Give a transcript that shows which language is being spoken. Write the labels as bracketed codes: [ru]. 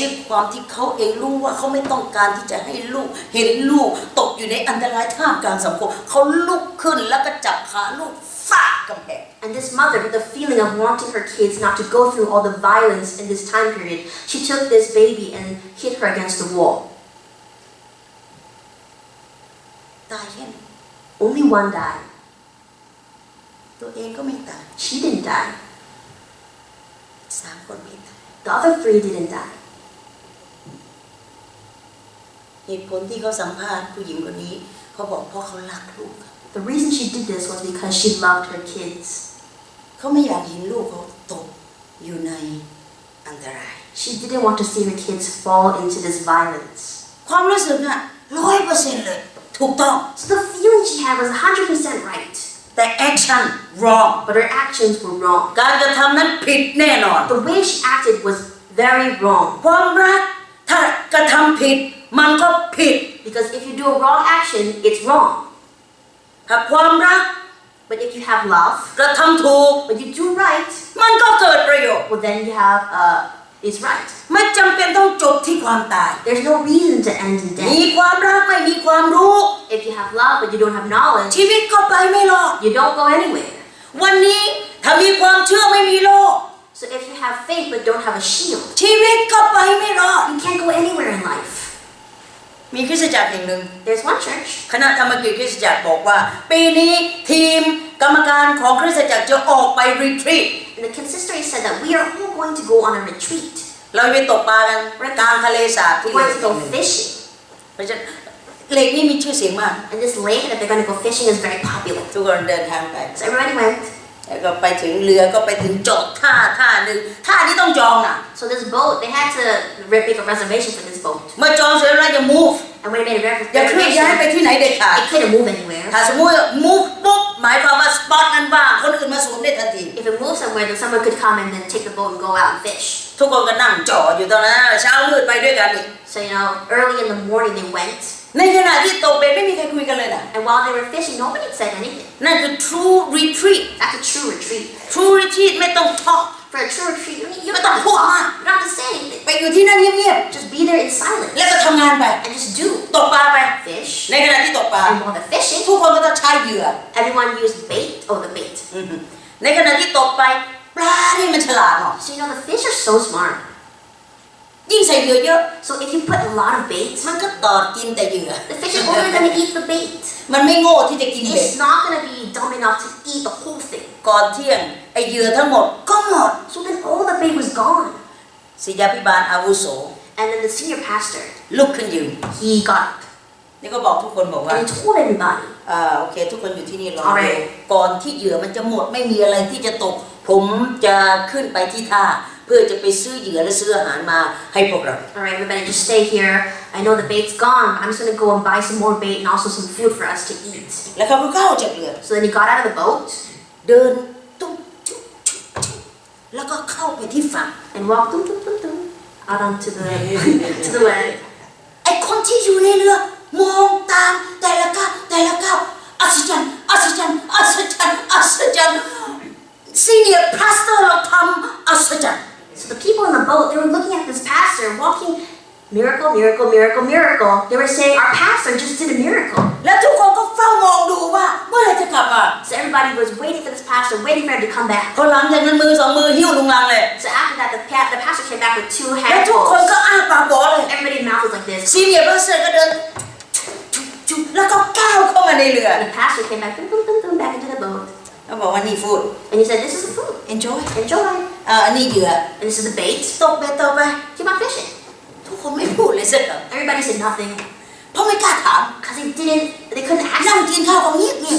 [th] ด้วยความที่เขาเองรู้ว่าเขาไม่ต้องการที่จะให้ลูกเห็นลูกตกอยู่ในอันตรายท่ามกลางสังคมเขาลุกขึ้นแล้วก็จับขาลูกฟาดกำแพง [en] And this mother, with the feeling of wanting her kids not to go through all the violence in this time period, she took this baby and hit her against the wall. [th] ตายแค่นี้ [en] Only one died. [th] ตัวเองก็ไม่ตาย [en] She didn't die. [th] 3 คนไม่ตาย [en] The other 3 didn't die. [th] เหตุผลที่เขาสัมภาษณ์ผู้หญิงคนนี้เขาบอกเพราะเขารักลูก [en] The reason she did this was because she loved her kids. [th] เขาไม่อยากเห็นลูกเขาตกอยู่ในอันตราย [en] She didn't want to see her kids fall into this violence. [th] ความรู้สึกน่ะ100%เลยถูกต้อง [en] So the feeling she had was 100% right. แต่ action wrong But her actions were wrong. [th] การกระทำนั้นผิดแน่นอน [en] The way she acted was very wrong. [th] ความรักถ้ากระทำผิดมันก็ผิด [en] Because if you do a wrong action, it's wrong. [th] ถ้าความรัก [en] But if you have love, [th] กระทำถูก [en] but you do right, [th] มันก็เกิดประโยชน์ [en] well then you have it's right. [th] ไม่จำเป็นต้องจบที่ความตาย [en] There's no reason to end in [th] มี [en] death. [th] ความรักไม่มีความรู้ [en] If you have love but you don't have knowledge, [th] ชีวิตก็ไปไม่รอด [en] you don't go anywhere. [th] วันนี้ถ้ามีความเชื่อไม่มีโลก [en] So if you have faith but don't have a shield, [th] ชีวิตก็ไปไม่รอด [en] you can't go anywhere in life. [th] มีคริสตจักรแห่งหนึ่ง [en] There's one church. [th] คณะธรรมกิจคริสตจักรบอกว่าปีนี้ทีมกรรมการของคริสตจักรจะออกไปรีทรีต [en] And the consistory said that we are all going to go on a retreat. [th] เราไปตกปลากันกลางทะเลสาบที่ [en] We're going to go fishing. [th] เพราะฉะนั้นเลกนี่มีชื่อเสียงมาก [en] And this lake that they're going to go fishing is very popular. [th] ทุกคนเดินทางไป [en] So everybody went. [th] แล้วก็ไปถึงเรือก็ไปถึงจอดท่าหนึ่งท่านี้ต้องจองน่ะ [en] So this boat, they had to make a reservation for this boat. [th] เมื่อจองเสร็จแล้วจะ move [en] And when they made a [th] อย่าเคลื่อนย้ายไป [en] reservation, [th] ที่ไหนเด็ดขาด [en] it couldn't move anywhere. [th] ถ้าสมมติ move ปุ๊บหมายความว่าสปอตนั้นว่างคนอื่นมาสวมได้ทันที [en] If it moved somewhere, then someone could come and then take the boat and go out and fish. [th] ทุกคนก็นั่งจอดอยู่ตรงนั้นเช้ามืดไปด้วยกันอีก [en] So early in the morning they went. [th] ในขณะที่ตกเบ็ดไม่มีใครคุยกันเลยนะ [en] And while they were fishing, nobody said anything. [th] นั่นคือ [en] true retreat That's a true retreat. true retreat [th] ไม่ต้อง [en] talk For a true retreat, you But don't have to don't talk. talk. You don't have to say anything. [th] ไปอยู่ที่นั่นเงียบ [en] Just be there in silence [th] ๆแล้วก็ทำงานไป [en] and just do. [th] ตกปลาไป [en] Fish. [th] ในขณะที่ตกปลา [en] And while they're fishing, [th] ทุกคนก็ต้องใช้เหยื่อ [en] everyone used bait. Oh, the bait. [th] ในขณะที่ตกไปปลานี่มันฉลาดเนาะ [en] So the fish are so smart. [th] ยิ่งใส่เหยื่อเยอะ [en] So if you put a lot of bait, [th] มันก็ตอดกินแต่เหยื่อ [en] the fish is only going to eat the bait. [th] มันไม่โง่ที่จะกินเบ็ด [en] It's not going to be dumb enough to eat the whole thing. [th] ก่อนเที่ยงไอเหยื่อทั้งหมดก็หมด [en] So then all the bait was gone. [th] ศิษยาภิบาลอาวุโส [en] And then the senior pastor, [th] ลุกขึ้นยืน [en] he got up [th] นี่ก็บอกทุกคนบอกว่า [en] and he told everybody, [th] โอเคทุกคนอยู่ที่นี่รอ [en] Alright. [th] ก่อนที่เหยื่อมันจะหมดไม่มีอะไรที่จะตก ผมจะขึ้นไปที่ท่าเพื่อจะไปซื้อเหยื่อและซื้ออาหารมาให้พวกเรา [en] all right, everybody just stay here. I know the bait's gone, but I'm just going to go and buy some more bait and also some food for us to eat. [th] แล้วเขาก็เข้าจากเรือ [en] So then he got out of the boat [th] เดินตุ๊บจุ๊บจุ๊บจุ๊บแล้วก็เข้าไปที่ฝั่ง [en] and walked dum, dum, dum, dum, out onto the to the land. [th] ไอคนที่อยู่ในเรือมองตามแต่ละก้าวอัศจรรย์อัศจรรย์อัศจรรย์อัศจรรย์ซีเนียร์พาสเตอร์เราทำอัศจรรย์ [en] So the people in the boat, they were looking at this pastor walking Miracle, miracle, miracle, miracle. They were saying our pastor just did a miracle. [th] และทุกคนก็เฝ้ามองดูว่าเมื่อไหร่จะกลับมา [en] So everybody was waiting for this pastor, waiting for him to come back. [th] พอหลังจากนั้นมือสองมือหิ้วลุงลังเลย [en] So after that, the pastor came back with 2 [th] และทุกคน [en] handfuls. [th] ก็อ้าปากบอกเลย [en] Everybody's mouth was like this. [th] ซีเนียร์พาสเตอร์ก็เดินจุ๊บแล้วก็ก้าวเข้ามาในเรือ [en] And the pastor came back, boom, boom, boom, boom, back into the boat. [th] เขาบอกว่านี่ฟูด [en] And he said, this is the food. enjoy Enjoy. [th] อันนี้เหยื่อ [en] And this is the bait. [th] ตกเบ็ดต่อไป [en] Keep on fishing. [th] ทุกคนไม่พูดเลยสักค [en] Everybody said nothing [th] ำเพราะไม่กล้าถาม [en] because they couldn't [th] นั่ง [en] ask. [th] กินข้าวก็เงียบเงียบ